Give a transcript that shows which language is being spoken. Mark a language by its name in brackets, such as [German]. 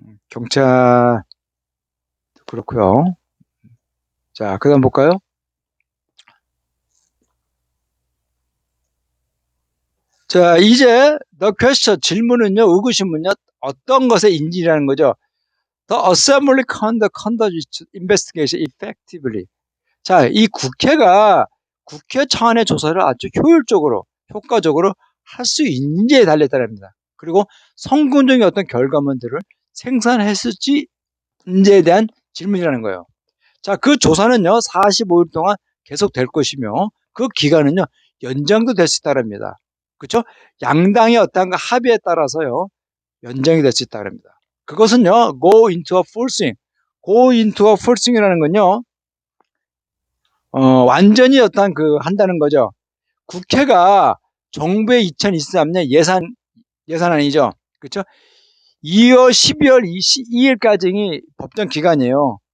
[Korean] 경찰 그렇고요. 자, 그다음 볼까요? 자, 이제 [English] the question [Korean] 질문은요, 의구심은요, 어떤 것의 인지라는 거죠. [English] The assembly conduct investigation effectively. [Korean] 자, 이 국회 차원의 조사를 아주 효과적으로 할 수 있는지에 달렸다랍니다. 그리고 성공적인 어떤 결과물들을 생산했을지에 대한 질문이라는 거예요. 자, 그 조사는요, 45일 동안 계속될 것이며, 그 기간은요, 연장도 될 수 있다랍니다. 그렇죠? 양당의 어떤 합의에 따라서요, 연장이 될 수 있다랍니다. 그것은요, [English] go into a full swing. go into a full swing [Korean] 이라는 건요, 완전히 한다는 거죠. 국회가 정부의 2023년 예산안이죠. 그렇죠? 12월 22일까지 법정 기간이에요.